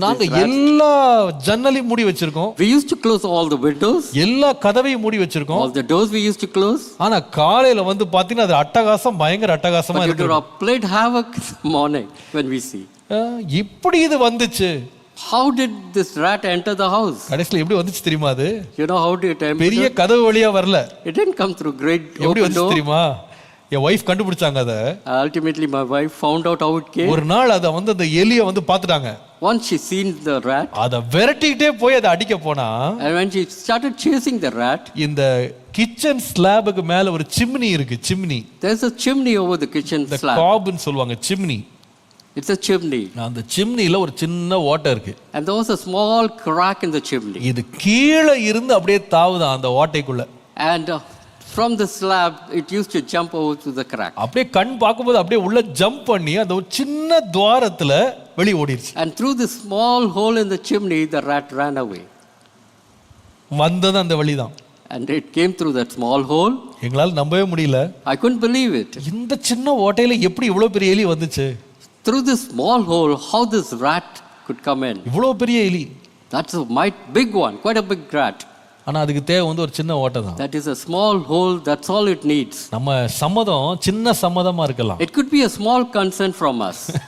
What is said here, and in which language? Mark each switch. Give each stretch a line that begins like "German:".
Tamil: நாங்க எல்லா ஜன்னலையும் மூடி வச்சிருக்கோம்.
English: We used to close all the windows.
Tamil: எல்லா கதவையும் மூடி வச்சிருக்கோம்.
English: All the doors we used to close.
Tamil: ஆனா காலையில வந்து பாத்தீங்கன்னா அது அட்டகாசம் பயங்கர அட்டகாசமா இருக்கு.
English: But it played havoc in the morning when we see.
Tamil: இப்படி இது வந்துச்சு.
English: How did this rat enter the house?
Tamil: கடைசில எப்படி வந்துச்சு தெரியுமா அது?
English: You know how did it enter?
Tamil: பெரிய கதவு வழியா வரல.
English: It didn't come through great open door.
Tamil: எப்படி வந்துச்சு தெரியுமா? என் வைஃப் கண்டுபிடிச்சாங்க அத.
English: Ultimately my wife found out how it came.
Tamil: ஒரு நாள் அத வந்து அந்த எலியை வந்து பாத்துட்டாங்க.
English: Once she seen the rat.
Tamil: அத விரட்டிட்டே போய் அத அடிக்க போனா.
English: And when she started chasing the rat.
Tamil: இந்த கிச்சன் ஸ்லாபுக்கு மேல ஒரு சிம்னி இருக்கு, chimney.
English: There's a chimney over the kitchen slab. The cob
Tamil: ன்னு சொல்வாங்க, சிம்னி.
English: It's a chimney.
Tamil: அந்த சிம்னில ஒரு சின்ன ஓட்டை இருக்கு.
English: And there was a small crack in the chimney.
Tamil: இது கீழ இருந்து அப்படியே தாவுதான் அந்த ஓட்டைக்குள்ள.
English: And from the slab it used to jump over to the crack.
Tamil: அப்படியே கண் பாக்கும்போது அப்படியே உள்ள ஜம்ப் பண்ணி அந்த ஒரு சின்ன துவாரத்துல வெளிய ஓடிருச்சு.
English: And through the small hole in the chimney the rat ran away.
Tamil: வந்தது அந்த வழிதான்.
English: And it came through that small hole.
Tamil: எங்களால நம்பவே முடியல.
English: I couldn't believe it.
Tamil: இந்த சின்ன ஓட்டையில எப்படி இவ்வளவு பெரிய எலி வந்துச்சு?
English: Through this small hole, how this rat could come in?
Tamil: இவ்வளவு பெரிய எலி.
English: That's a big one, quite a big rat.
Tamil: ஆனா அதுக்கு தேவை வந்து ஒரு சின்ன ஓட்டை தான்.
English: That is a small hole, that's all it needs.
Tamil: நம்ம சம்மதம் சின்ன சம்மதமா இருக்கலாம்.
English: It could be a small consent from us.